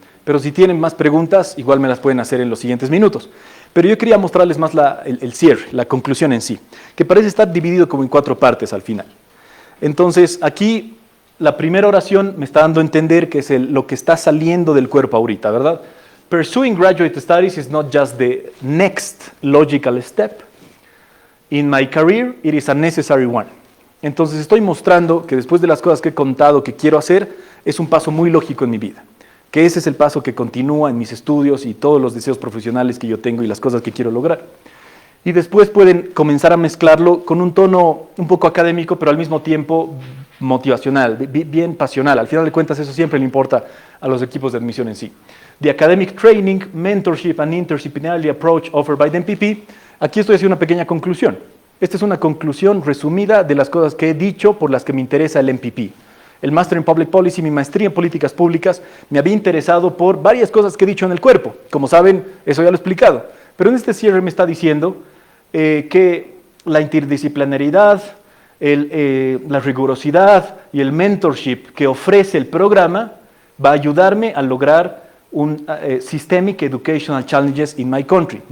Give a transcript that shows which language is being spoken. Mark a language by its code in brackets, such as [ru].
[es] Pero si tienen más preguntas, igual me las pueden hacer en los siguientes minutos. Pero yo quería mostrarles más el cierre, la conclusión en sí, que parece estar dividido como en 4 partes al final. Entonces, aquí la primera oración me está dando a entender que es lo que está saliendo del cuerpo ahorita, ¿verdad? [en] Pursuing graduate studies is not just the next logical step. In my career, it is a necessary one. [es] Entonces estoy mostrando que después de las cosas que he contado que quiero hacer, es un paso muy lógico en mi vida. Que ese es el paso que continúa en mis estudios y todos los deseos profesionales que yo tengo y las cosas que quiero lograr. Y después pueden comenzar a mezclarlo con un tono un poco académico, pero al mismo tiempo motivacional, bien pasional. Al final de cuentas, eso siempre le importa a los equipos de admisión en sí. [en] The academic training, mentorship and interdisciplinary approach offered by the MPP. [es] Aquí estoy haciendo una pequeña conclusión. Esta es una conclusión resumida de las cosas que he dicho por las que me interesa el MPP. El Master in Public Policy, mi maestría en políticas públicas, me había interesado por varias cosas que he dicho en el cuerpo. Como saben, eso ya lo he explicado. Pero en este cierre me está diciendo que la interdisciplinariedad, la rigurosidad y el mentorship que ofrece el programa va a ayudarme a lograr un [en] Systemic Educational Challenges in my country.